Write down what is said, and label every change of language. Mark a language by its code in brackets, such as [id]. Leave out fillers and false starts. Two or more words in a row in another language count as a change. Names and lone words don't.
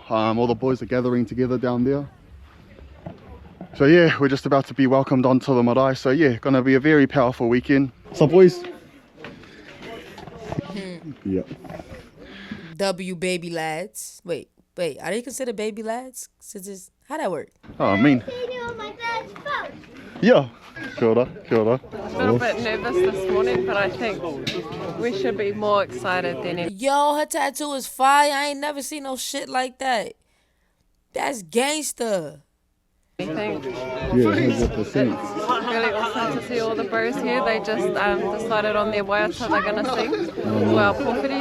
[en] All the boys are gathering together down there. So yeah, we're just about to be welcomed onto the marae. So yeah, gonna be a very powerful weekend. So boys. Yeah. W baby lads. Wait, are they considered baby lads? Since it's, how'd that work? Oh, I mean. Yeah. [mi] Kia ora, kia ora. [en] A little bit nervous this morning, but I think we should be more excited than anything. Yo, her tattoo is fire. I ain't never seen no shit like that. That's gangster. Yeah, 100%. Really awesome to see all the bros here. They just decided on their waiata they're going to sing for our pōwhiri.